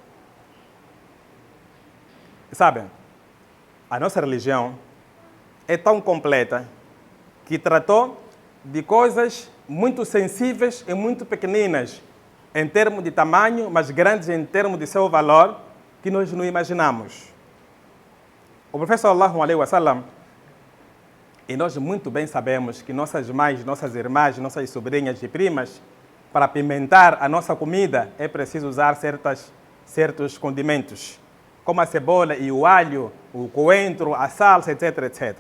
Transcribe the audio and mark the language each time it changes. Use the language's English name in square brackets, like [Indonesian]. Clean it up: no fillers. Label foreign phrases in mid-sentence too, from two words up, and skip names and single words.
[Portuguese] Sabem, a nossa religião é tão completa que tratou de coisas muito sensíveis e muito pequeninas em termos de tamanho, mas grandes em termos de seu valor, que nós não imaginamos. O profeta [Arabic] صلى الله عليه وسلم, [Portuguese] e nós muito bem sabemos que nossas mães, nossas irmãs, nossas sobrinhas e primas, para apimentar a nossa comida, é preciso usar certos condimentos, como a cebola e o alho, o coentro, a salsa, etc., etc.